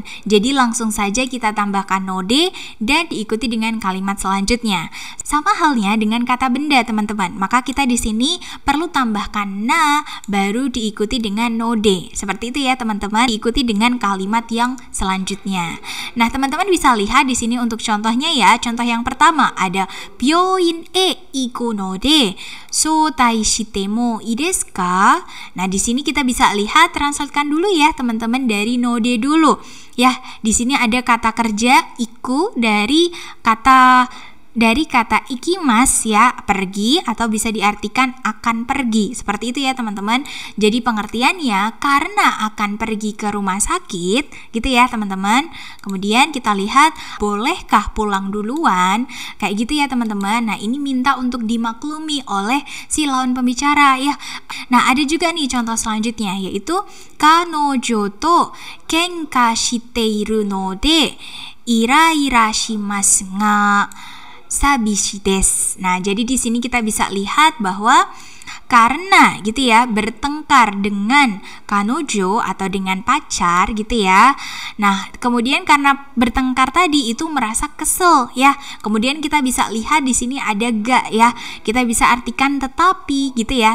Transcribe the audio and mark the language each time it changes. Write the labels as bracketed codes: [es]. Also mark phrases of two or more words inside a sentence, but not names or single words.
[id] Jadi langsung saja kita tambahkan [ja] ので [id] dan diikuti dengan kalimat selanjutnya. Sama halnya dengan kata benda teman-teman. Maka kita di sini perlu tambahkan na baru diikuti dengan [ja] ので. [id] Seperti itu ya teman-teman. Diikuti dengan kalimat yang selanjutnya. Nah, teman-teman bisa lihat di sini untuk contohnya ya. Contoh yang pertama ada [ja] 病院へ行くので早退してもいいですか? [id] Nah, di sini kita bisa lihat, translatekan dulu ya teman-teman dari [ja] ので [id] dulu. Ya, di sini ada kata kerja iku dari kata ikimas ya, pergi, atau bisa diartikan akan pergi. Seperti itu ya teman-teman. Jadi pengertiannya karena akan pergi ke rumah sakit gitu ya teman-teman. Kemudian kita lihat bolehkah pulang duluan, kayak gitu ya teman-teman. Nah, ini minta untuk dimaklumi oleh si lawan pembicara ya. Nah, ada juga nih contoh selanjutnya, yaitu [ja] 彼女とけんかしているのでイライラしますがさびしいです. [id] Nah, jadi di sini kita bisa lihat bahwa karena gitu ya bertengkar dengan kanojo atau dengan pacar gitu ya. Nah, kemudian karena bertengkar tadi itu merasa kesel ya. Kemudian kita bisa lihat di sini ada ga ya. Kita bisa artikan tetapi gitu ya.